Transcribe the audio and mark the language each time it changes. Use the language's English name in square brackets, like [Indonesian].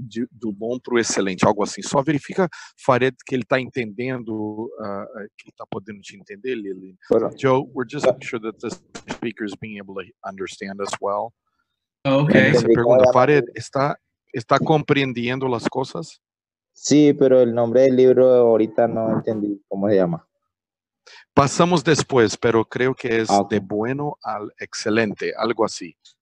[Portuguese] Do bom para o excelente, algo assim. Só verifica, Farid, que ele está entendendo, que ele está podendo te entender, Lily. [English] Joe, we're just making sure that the speaker is being able to understand us well. Okay. [Spanish] Se pregunta, Farid, ¿está comprendiendo las cosas? Sí, pero el nombre del libro ahorita no entendí cómo se llama. Pasamos después, pero creo que es [English] Ok. [Spanish] de bueno al excelente, algo así.